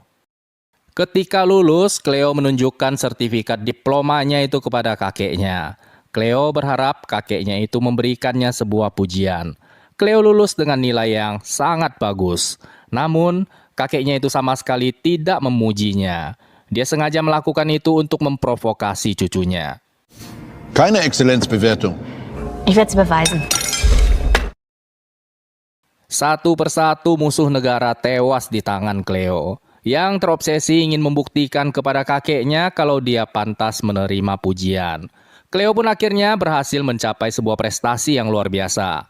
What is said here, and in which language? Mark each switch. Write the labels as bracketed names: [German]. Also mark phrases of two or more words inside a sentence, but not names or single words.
[Indonesian] Ketika lulus, Cleo menunjukkan sertifikat diplomanya itu kepada kakeknya. Cleo berharap kakeknya itu memberikannya sebuah pujian. Cleo lulus dengan nilai yang sangat bagus. Namun, kakeknya itu sama sekali tidak memujinya. Dia sengaja melakukan itu untuk memprovokasi cucunya. [German] Keine Exzellenzbewertung. Ich werde es beweisen. [Indonesian] Satu persatu musuh negara tewas di tangan Cleo, yang terobsesi ingin membuktikan kepada kakeknya kalau dia pantas menerima pujian. Cleo pun akhirnya berhasil mencapai sebuah prestasi yang luar biasa.